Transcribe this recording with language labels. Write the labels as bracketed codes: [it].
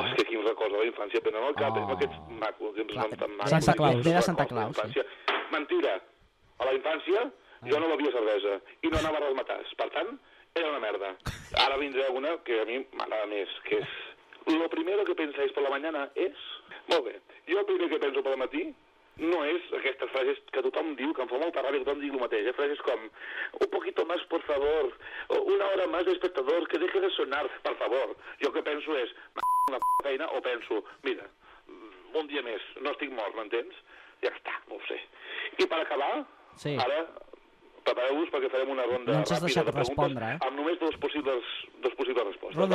[ca] Oh, és que aquí em recordo la infància, però no el cap, amb aquests macos. Quins noms tan macos. Santa Claus. Era Santa Claus. Mentira. A la infància jo no bevia cervesa i no anava a resmatars. Per tant, era una merda. Ara vindré una que a mi m'agrada més, que és... [es] Lo primero que pensáis por la mañana es... [ca] Molt bé. Jo el primer que penso per la matí... No és aquestes frases que tothom diu, que em fa molta ràbia que tothom digui el mateix. Frases com, [es] un poquito más, por favor, o una hora más de espectador, que deje de sonar, [ca] per favor. Jo que penso és, una feina, o penso, mira, un dia més, no estic mort, m'entens? Ja està, no ho sé. I per acabar, ara, prepareu-vos perquè farem una ronda ràpida. No ens has deixat respondre, eh? Amb només dos possibles respostes.